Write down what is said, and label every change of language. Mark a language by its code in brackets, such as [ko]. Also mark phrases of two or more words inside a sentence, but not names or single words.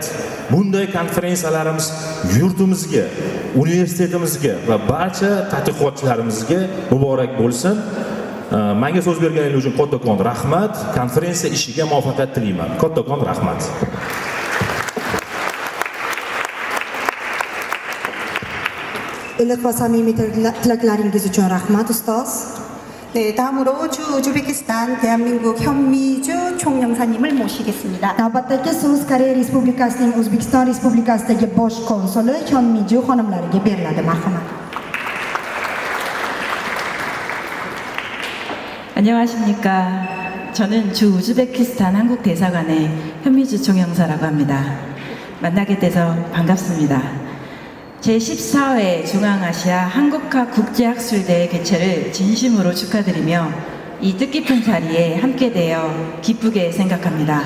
[uz] Bunday konferensiyalarimiz yurtimizga, universitetimizga va barcha tadqiqotchilarimizga muborak bo'lsin. Menga so'z berganingiz uchun kattakon rahmat. Konferensiya ishiga muvaffaqiyat tilayman. Kattakon rahmat. Iliq va samimiy tilaklaringiz uchun rahmat ustoz. [ko] 네, 다음으로 주 우즈베키스탄 대한민국 현미주 총영사님을 모시겠습니다. [uz] Navbatdagi so'z Koreya Respublikasining O'zbekiston Respublikasidagi bosh konsuli Hyonmiju xonimlariga beriladi. Marhamat. [ko] 안녕하십니까. 저는 주 우즈베키스탄 한국 대사관의 현미주 총영사라고 합니다. 만나게 돼서 반갑습니다. 제14회 중앙아시아 한국학 국제학술대회 개최를 진심으로 축하드리며 이 뜻깊은 자리에 함께 되어 기쁘게 생각합니다.